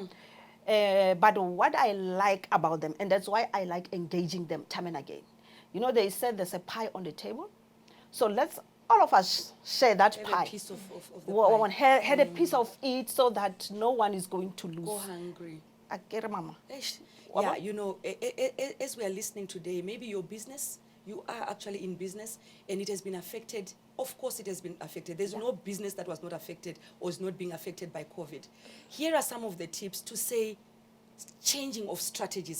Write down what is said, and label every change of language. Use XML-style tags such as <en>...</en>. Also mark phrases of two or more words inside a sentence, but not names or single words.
<en>But what I like about them, and that's why I like engaging them time and again. You know, they said there's a pie on the table. So let's all of us share that Have pie. a piece of the One pie. had a piece of it so that no one is going to lose. Go hungry.</en> <tn>Akere mama. Eish.</tn> <en>What Yeah, about- you know, as we are listening today, maybe your business, you are actually in business and it has been affected. Of course it has been affected. There's no business that was not affected or is not being affected by COVID. Here are some of the tips to say changing of strategies.</en>